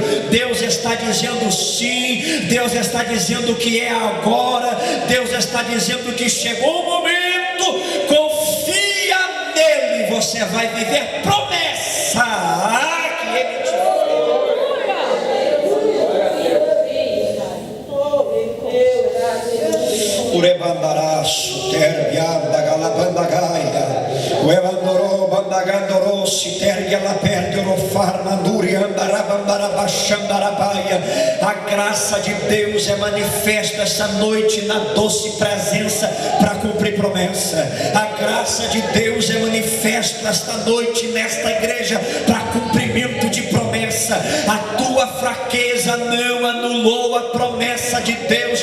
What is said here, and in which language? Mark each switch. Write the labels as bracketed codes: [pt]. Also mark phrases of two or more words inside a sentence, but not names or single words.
[pt] Deus está dizendo sim, Deus está dizendo que é agora, Deus está dizendo que chegou o momento. Confia nele, você vai viver promessa que Ele te fez. Urebandaraço, terbianda, galabandagaia, uevandoro, bandagandoro, se tergia la perde, orofarmanduri, andarabandarabaxandarabaia. A graça de Deus é manifesta essa noite na doce presença para cumprir promessa. A graça de Deus é manifesta esta noite nesta igreja para cumprimento de promessa. A tua fraqueza não anulou a promessa de Deus.